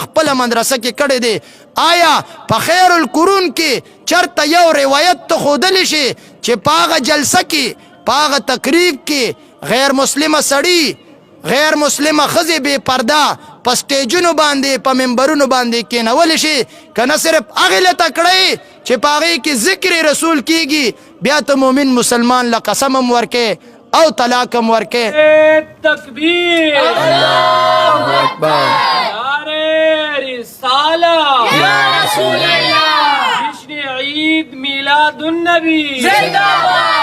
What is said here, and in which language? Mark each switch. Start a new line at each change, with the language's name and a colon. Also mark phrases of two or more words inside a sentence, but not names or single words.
Pashto: خپله مدرسه کې کړی دی آیا په خیر القرون کې چرته یو روایت ته ښودلی شي چې په هغه جلسه کې په هغه تقریب کې غیر مسلمه سړي غیر مسلمه ښځې بې پرده په سټیجونو باندې په منبرونو باندې کېنولی شي که نه صرف هغې له تکړی چې په هغې کې ذکر رسول کېږي بیا ته مومن مسلمان له قسم هم ورکې او طلاق هم ورکې
Urdu: تکبیر
Arabic: اللہ اکبر
Urdu: نعرہ رسالہ
Arabic: یا رسول اللہ
Urdu: جشن عید میلاد النبی زندہ باد